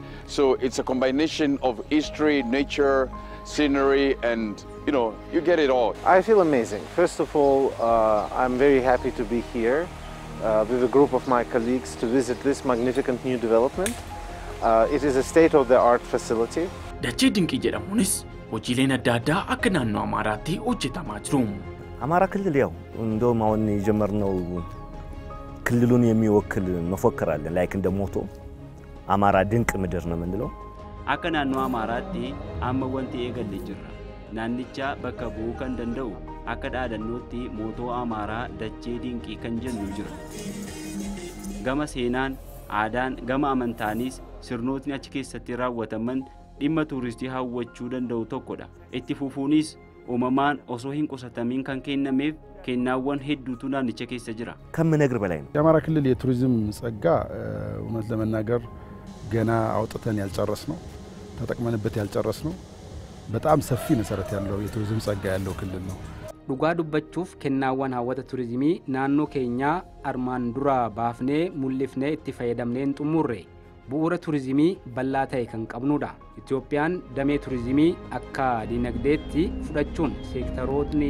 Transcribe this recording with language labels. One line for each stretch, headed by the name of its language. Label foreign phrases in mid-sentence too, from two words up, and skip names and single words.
English: So it's a combination of history, nature, scenery, and you get it all. I feel amazing. First of all, I'm very happy to be here with a group of my colleagues to visit this magnificent new development. It is a state-of-the-art facility.
Oromo: Dachee dinqii jedhamuunis hojiileen adda addaa akka naannoo Amaaraatti hojjetamaa jiru.
Amharic: አማራ ክልል ያው እንደውም አሁን የጀመርነው ክልሉን የሚወክል መፎክር አለ ላይክ እንደ ሞቶ አማራ ድንቅ ምድር ነው ምንለው
Oromo: akka naannoo Amaaraatti amma wanti eegalle jirra naannicha bakka bu'uu kan danda'u akka dhaadannootti mootoo Amaaraa dachee dinqii kan jennu jira gama seenaan aadaan gama amantaanis sirnootni achi keessatti raawwataman dhimma tuuristii hawwachuu danda'u tokkodha itti fufuunis uumamaan osoo hin qusatamin kan kennameef kennaawwan hedduutu naannicha keessa jira
Amharic: ከምነግር በላይ ነው የአማራ ክልል የቱሪዝም ጸጋ እውነት ለመናገር ገና አውጥተን ያልጨረስነው ተጠቅመንበት ያልጨረስነው በጣም ሰፊ መሰረት ያለው የቱሪዝም ጸጋ ያለው ክልል ነው
Oromo: dhugaa dubbachuuf kennaawwan hawwata tuurizimii naannoo keenya armaan dura baafnee mul'ifnee itti fayyadamneen xumurre bu'uura tuurizimii bal'aa ta'e kan qabnudha Itoophiyaan damee tuurizimii akka dinagdeetti fudhachuun seektarootni